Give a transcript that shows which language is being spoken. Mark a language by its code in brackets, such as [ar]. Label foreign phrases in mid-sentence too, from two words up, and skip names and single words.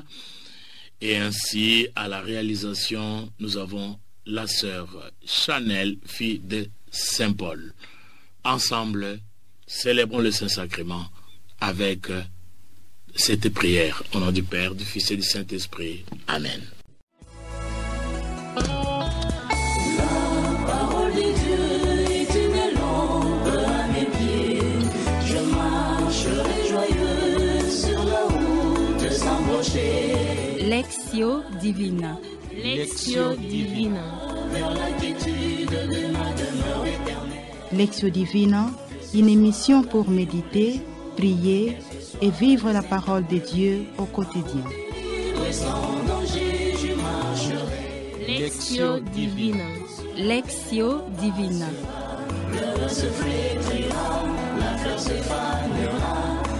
[fr] Et ainsi, à la réalisation, nous avons la sœur Chanel, fille de Saint-Paul. Ensemble, célébrons le Saint-Sacrement avec cette prière. Au nom du Père, du Fils et du Saint-Esprit. Amen. Lectio Divina. Lectio Divina. Lectio Divina, une émission pour méditer, prier et vivre la parole de Dieu au quotidien. Lectio Divina. Lectio Divina. Le soufflet triomphant, la fleur se fanera.